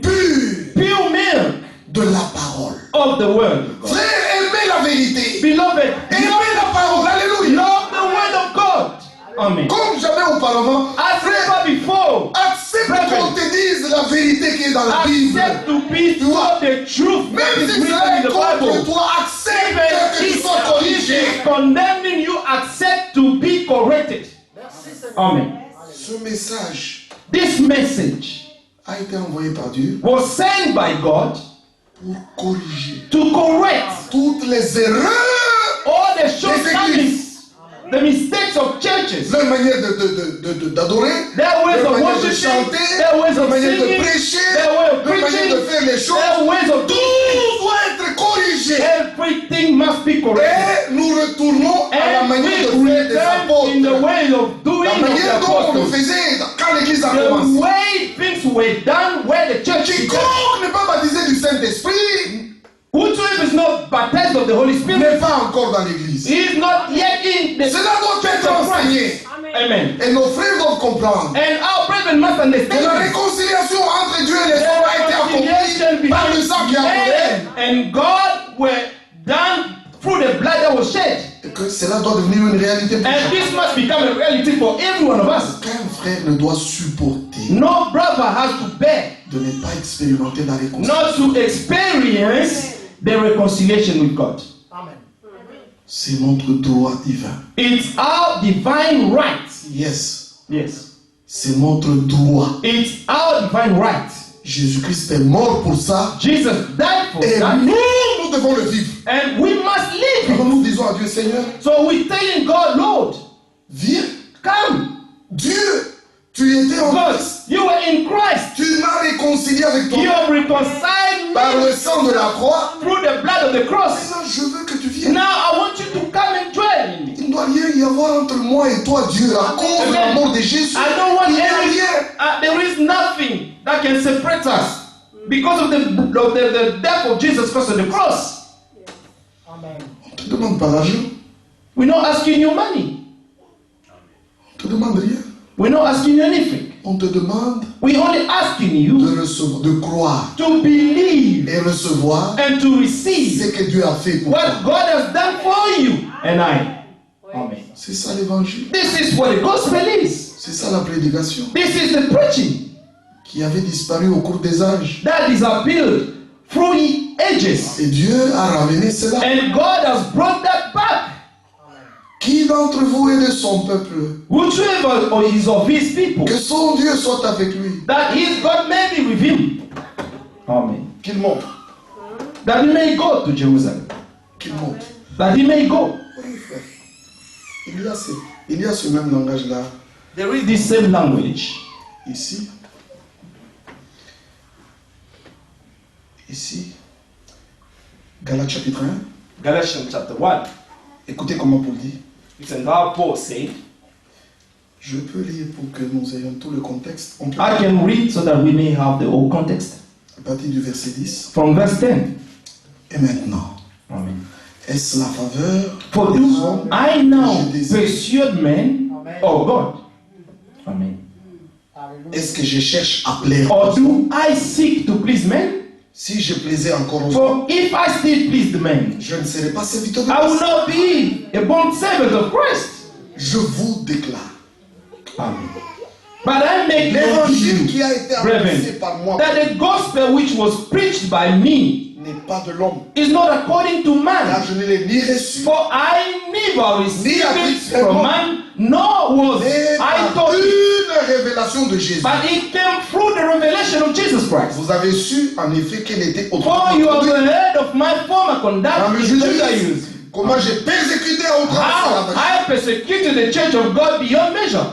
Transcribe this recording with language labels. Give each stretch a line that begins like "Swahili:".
French: pur
English: Pure milk
French: de la parole.
English: of the word of God.
French: Frère, aimez la vérité.
English: Beloved,
French: Aimez la parole. Alléluia.
English: love the word of God. Amen.
French: Comme jamais auparavant,
English: As never before,
French: accepte qu'on te dise la vérité qui est dans la Bible.
English: accept to be told the truth that
French: Même
English: is
French: si
English: written
French: cela
English: in
French: est
English: the
French: contre
English: Bible.
French: toi, accepte
English: Even
French: que tu
English: if
French: sois
English: it
French: corrigé.
English: is condemning you, accept to be corrected. Amen.
French: Ce message
English: This message
French: a été envoyé par Dieu
English: was sent by God
French: pour corriger
English: to correct
French: toutes les erreurs,
English: all the shortcomings, the mistakes of churches,
French: leur manière d'adorer,
English: their ways
French: leur
English: of
French: manière de
English: worshiping,
French: chanter,
English: their ways
French: leur
English: of
French: manière de
English: singing,
French: prêcher,
English: their way of
French: leur manière
English: preaching,
French: de faire les choses.
English: their ways of
French: Tout
English: doing.
French: doit être corrigé.
English: Everything must be corrected.
French: Et nous retournons à la
English: And
French: manière
English: we
French: de faire des
English: return in the
French: apôtres.
English: way of doing
French: La manière dont on le
English: apostles,
French: faisait quand l'église a
English: the
French: commencé.
English: way things were done where the church began.
French: Quiconque n'est pas baptisé du Saint-Esprit
English: Whosoever is not baptized of the Holy
French: n'est
English: Spirit
French: pas encore dans l'église.
English: is not yet in the
French: Cela doit
English: church
French: être
English: of
French: enseigné.
English: Christ. Amen.
French: Et nos frères doivent comprendre
English: And our brethren must
French: que la
English: understand
French: réconciliation entre Dieu et les hommes a été
English: reconciliation
French: accomplie par le sang qui a coulé.
English: and God were done through the blood that was shed.
French: Et que cela doit devenir une réalité pour
English: And
French: chacun.
English: this must become a reality for every one of us.
French: Aucun frère ne doit supporter
English: No brother has to bear
French: de ne pas expérimenter la réconciliation.
English: not to experience the reconciliation with God.
French: C'est notre droit divin.
English: It's our divine right. Yes. Yes.
French: C'est notre droit.
English: It's our divine right.
French: Jésus-Christ est mort pour ça.
English: Jesus died for
French: Et
English: that.
French: nous devons le vivre.
English: And we must live
French: Alors
English: it.
French: nous disons à Dieu, Seigneur,
English: So we're telling God, Lord,
French: viens.
English: come.
French: Dieu, tu étais en
English: God,
French: Christ.
English: you were in Christ.
French: Tu m'as réconcilié avec toi
English: You have reconciled
French: par
English: me
French: le sang de la croix.
English: through the blood of the cross.
French: Maintenant, je veux que tu viennes.
English: Now I want you to come and dwell in me.
French: Il ne doit rien y avoir entre moi et toi, Dieu, à cause de la mort de Jésus.
English: I don't want
French: Il n'y a
English: any.
French: rien.
English: There is nothing that can separate us because of the death of Jesus Christ on the cross.
French: On ne te demande pas l'argent.
English: We're not asking you money.
French: On ne te demande rien.
English: We're not asking you anything.
French: On te demande
English: We're only asking you
French: de recevoir, de croire
English: to believe
French: et recevoir
English: and to receive
French: ce que Dieu a fait pour toi.
English: what God has done for you and I. Amen.
French: C'est ça l'évangile.
English: This is what the gospel is.
French: C'est ça la prédication
English: This is the preaching
French: qui avait disparu au cours des âges.
English: that disappeared through the ages.
French: Et Dieu a ramené cela.
English: And God has brought that back.
French: Qui d'entre vous est de son peuple?
English: Whosoever is of his people,
French: Que son Dieu soit avec lui.
English: that his God may be with him. Amen.
French: Qu'il monte.
English: That he may go to Jerusalem.
French: Qu'il monte.
English: That he may go.
French: Oui, frère. Il y a ce même langage-là
English: There is this same language.
French: ici. Ici. Galates chapitre 1.
English: Galatians chapter 1.
French: Écoutez comment Paul dit.
English: It's how Paul said,
French: Je peux lire pour que nous ayons tout le contexte. On peut
English: I can read so that we may have the whole context.
French: à partir du verset 10.
English: From verse 10.
French: Et maintenant,
English: Amen.
French: est-ce la faveur
English: For
French: des
English: do
French: hommes
English: I now
French: que je désire?
English: persuade men or God? Amen.
French: Est-ce que je cherche à plaire?
English: Or do I seek to please men?
French: Si je plaisais encore aux hommes,
English: For if I still please the men,
French: je ne serais pas serviteur de
English: I will Christ. not be a bond servant of Christ.
French: Je vous déclare.
English: Amen. But I make known to
French: L'évangile
English: you,
French: qui a été
English: brethren,
French: annoncé par moi
English: that the gospel which was preached by me
French: n'est pas de l'homme.
English: is not according to
French: Car
English: man.
French: je ne l'ai ni reçu,
English: For I never received
French: appris
English: it from man, nor was
French: mais
English: I
French: par
English: taught it,
French: une révélation de Jésus.
English: but it came through the revelation of Jesus Christ.
French: Vous avez su en effet quel était
English: For
French: autrefois
English: you have
French: mon conduite
English: heard of my former
French: dans
English: conduct
French: le
English: in Gentiles,
French: judaïsme. Comment j'ai persécuté à outrance
English: how
French: la vache.
English: I persecuted the church of God beyond measure.